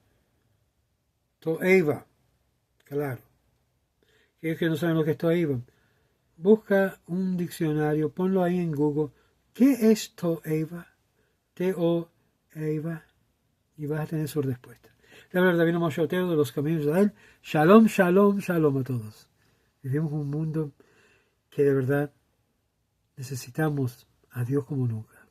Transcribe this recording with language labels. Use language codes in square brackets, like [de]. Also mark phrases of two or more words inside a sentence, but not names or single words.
[es] Toeva, claro. Aquellos que no saben lo que es Toeva, busca un diccionario, ponlo ahí en Google. ¿Qué es Toeva? T-O-Eva. Y vas a tener su respuesta. La verdad, Rabino Moshe Otero de los Caminos de Israel. [he] שלום, שלום, שלום [es] a todos. Vivimos un mundo que de verdad necesitamos a Dios como nunca.